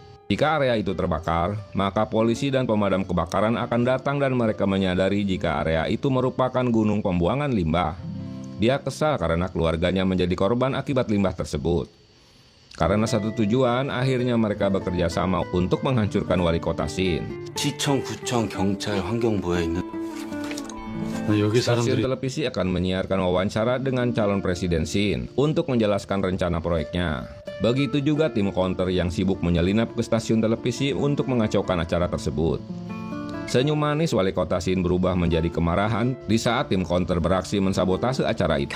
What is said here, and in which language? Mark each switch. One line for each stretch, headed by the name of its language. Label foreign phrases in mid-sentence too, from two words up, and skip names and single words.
Indonesian: Jika area itu terbakar, maka polisi dan pemadam kebakaran akan datang dan mereka menyadari jika area itu merupakan gunung pembuangan limbah. Dia kesal karena keluarganya menjadi korban akibat limbah tersebut. Karena satu tujuan, akhirnya mereka bekerja sama untuk menghancurkan wali kota Shin.
Korean: 시청, 구청, 경찰, 환경부에 있는
Indonesian: Stasiun televisi akan menyiarkan wawancara dengan calon presiden Shin untuk menjelaskan rencana proyeknya. Begitu juga tim counter yang sibuk menyelinap ke stasiun televisi untuk mengacaukan acara tersebut. Senyum manis wali kota Shin berubah menjadi kemarahan di saat tim counter beraksi mensabotase acara itu.